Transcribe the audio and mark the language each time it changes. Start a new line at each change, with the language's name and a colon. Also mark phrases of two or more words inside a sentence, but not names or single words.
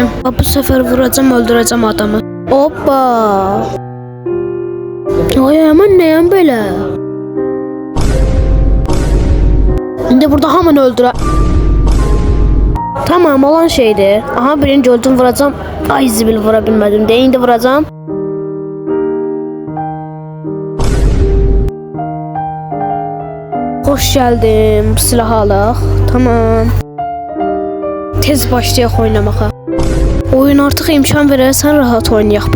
Turkish: Bu sefer vuracağım, öldüreceğim adamı.
Azerbaijani: Hoppa. Ay aman nəyəm belə?
Turkish: Şimdi burada hemen öldüre. Tamam, olan şeydi.
Azerbaijani: Aha, birinci öldüm, vuracağım. Ay zibil, vura bilmədim. Indi vuracağım.
Turkish: Hoş geldim.
Azerbaijani: Bu silahı alaq. Tamam. Tez başlayaq oynamağa. Oyun artıq imkan verərsən, rahat oynayaq.